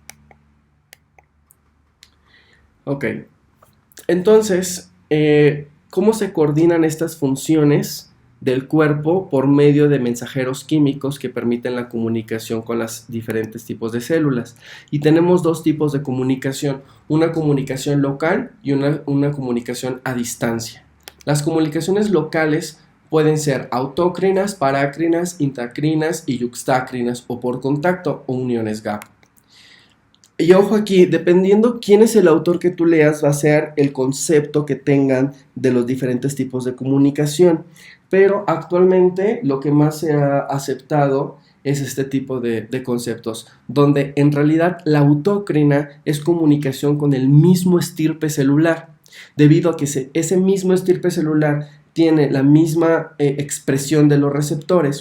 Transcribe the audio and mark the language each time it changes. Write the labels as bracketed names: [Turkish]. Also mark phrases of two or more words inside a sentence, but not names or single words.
[Spanish] Ok, entonces, ¿cómo se coordinan estas funciones del cuerpo por medio de mensajeros químicos que permiten la comunicación con los diferentes tipos de células? Y tenemos dos tipos de comunicación: una comunicación local y una comunicación a distancia. Las comunicaciones locales pueden ser autócrinas, parácrinas, intracrinas y yuxtacrinas, o por contacto o uniones gap. Y ojo aquí, dependiendo quién es el autor que tú leas, va a ser el concepto que tengan de los diferentes tipos de comunicación. Pero actualmente lo que más se ha aceptado es este tipo de conceptos, donde en realidad la autócrina es comunicación con el mismo estirpe celular, debido a que ese mismo estirpe celular tiene la misma expresión de los receptores.